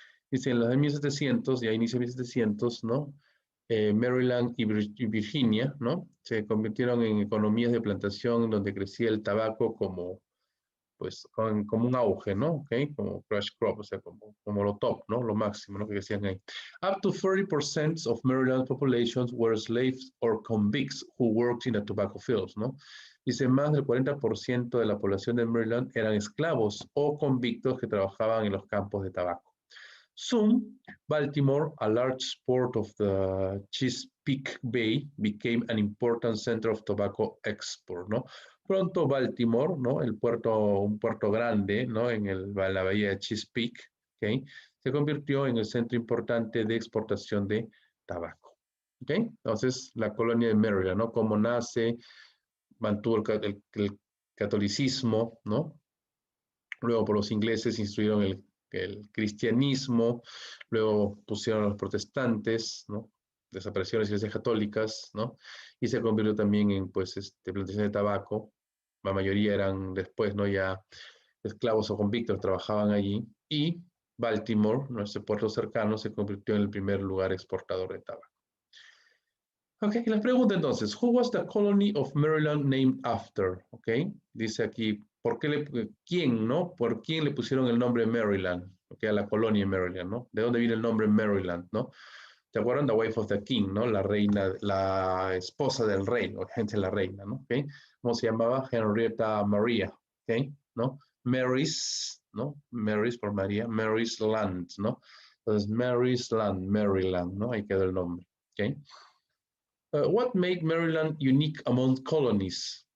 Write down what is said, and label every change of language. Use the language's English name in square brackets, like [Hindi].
[Spanish] Dice, en los 1700, ya inicio de 1700, ¿no? Maryland y Virginia, ¿no? Se convirtieron en economías de plantación donde crecía el tabaco como pues como un auge, ¿no? ¿Okay? Como crash crop, o sea, como lo top, ¿no? Lo máximo, ¿no? Que decían ahí. [English] Up to 30% of Maryland's populations were slaves or convicts who worked in the tobacco fields, ¿no? [Spanish] Dice, más del 40% de la población de Maryland eran esclavos o convictos que trabajaban en los campos de tabaco. Soon, Baltimore, a large port of the Chesapeake Bay, became an important center of tobacco export, ¿no? Pronto Baltimore, ¿no? Un puerto grande, ¿no? En la bahía de Chesapeake, ¿okay? Se convirtió en el centro importante de exportación de tabaco, ¿ok? Entonces, la colonia de Maryland, ¿no? Cómo nace, mantuvo el catolicismo, ¿no? Luego por los ingleses instruyeron el cristianismo, luego pusieron a los protestantes, ¿no? Desaparecieron las iglesias católicas, ¿no? Y se convirtió también en, pues, plantaciones de tabaco. La mayoría eran después, ¿no? Ya esclavos o convictos trabajaban allí. Y Baltimore, nuestro puerto cercano, se convirtió en el primer lugar exportador de tabaco. [English] Ok, [Spanish] les pregunto entonces, [English] who was the colony of Maryland named after? [Spanish] Ok, dice aquí, ¿quién, no? ¿Por quién le pusieron el nombre Maryland? Ok, a la colonia Maryland, ¿no? ¿De dónde viene el nombre Maryland, no? ¿Te acuerdan? [English] The wife of the king, [Spanish] ¿no? La reina, la esposa del rey, o gente la reina, ¿no? Ok, ¿cómo se llamaba? Henrietta Maria, ok, ¿no? Mary's, ¿no? Mary's por María, Mary's Land, ¿no? Entonces, Mary's Land, Maryland, ¿no? Ahí quedó el nombre, ok. [English] What made Maryland unique among colonies?